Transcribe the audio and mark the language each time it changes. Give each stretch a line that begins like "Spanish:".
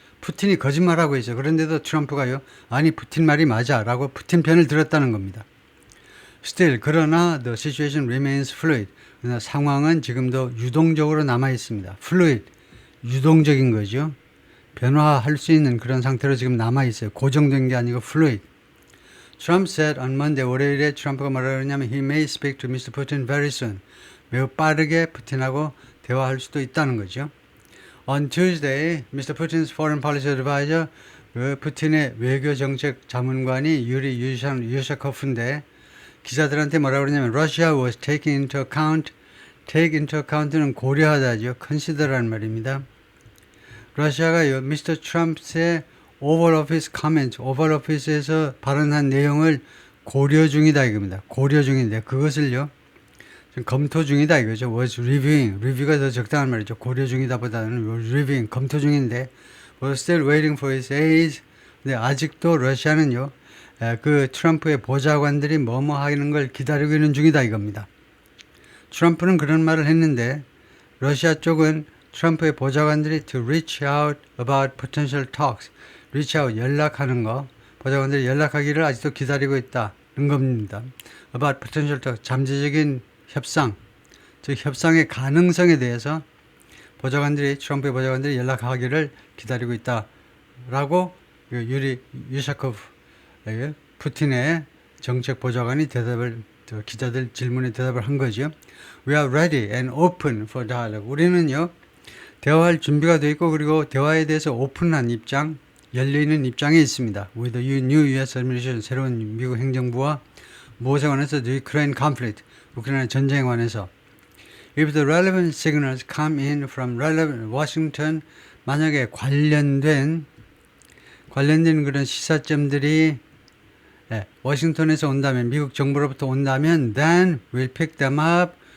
Korean: 푸틴이 거짓말하고 있어요. 그런데도 트럼프가요. 아니 푸틴 말이 맞아 라고 푸틴 편을 들었다는 겁니다.
English: Still, 그러나 the situation remains fluid.
Korean: 그러나 상황은 지금도 유동적으로 남아 있습니다. fluid, 유동적인 거죠. 변화할 수 있는 그런 상태로 지금 남아 있어요. 고정된 게 아니고 fluid.
English: Trump said on Monday,
Korean: 월요일에 트럼프가 뭐라 그러냐면
English: he may speak to Mr. Putin very soon.
Korean: 매우 빠르게 푸틴하고 대화할 수도 있다는 거죠.
English: On Tuesday, Mr. Putin's foreign policy advisor,
Korean: 푸틴의 외교정책 자문관이 유리 유샤코프인데 기자들한테 뭐라 그러냐면
English: Russia was taken into account.
Korean: take into account는 고려하다죠. consider라는 말입니다. 러시아가요, Mr. Trump의 Oval Office comments, Oval Office에서 발언한 내용을 고려 중이다 이겁니다. 고려 중인데 그것을요, 지금 검토 중이다 이거죠. was reviewing, review가 더 적당한 말이죠. 고려 중이다보다는 was reviewing, 검토 중인데
English: was still waiting for his aides.
Korean: 근데 아직도 러시아는요, 그 트럼프의 보좌관들이 뭐뭐 하는 걸 기다리고 있는 중이다 이겁니다. 트럼프는 그런 말을 했는데 러시아 쪽은 트럼프의 보좌관들이
English: to reach out about potential talks,
Korean: reach out 연락하는 거, 보좌관들이 연락하기를 아직도 기다리고 있다는 겁니다. about potential talks, 잠재적인 협상, 즉 협상의 가능성에 대해서 트럼프의 보좌관들이 연락하기를 기다리고 있다라고 유리 유샤코프 푸틴의 정책 보좌관이 기자들 질문에 대답을 한 거죠.
English: We are ready and open for dialogue.
Korean: 우리는요, 대화할 준비가 되어 있고, 그리고 대화에 대해서 오픈한 입장, 열려있는 입장에 있습니다.
English: With the new US administration,
Korean: 새로운 미국 행정부와 무엇에 관해서
English: the Ukraine conflict,
Korean: 우크라이나 전쟁에 관해서
English: If the relevant signals come in from relevant Washington,
Korean: 만약에 관련된 그런 시사점들이 워싱턴에서 온다면, 미국 정부로부터 온다면,
English: then we'll pick them up.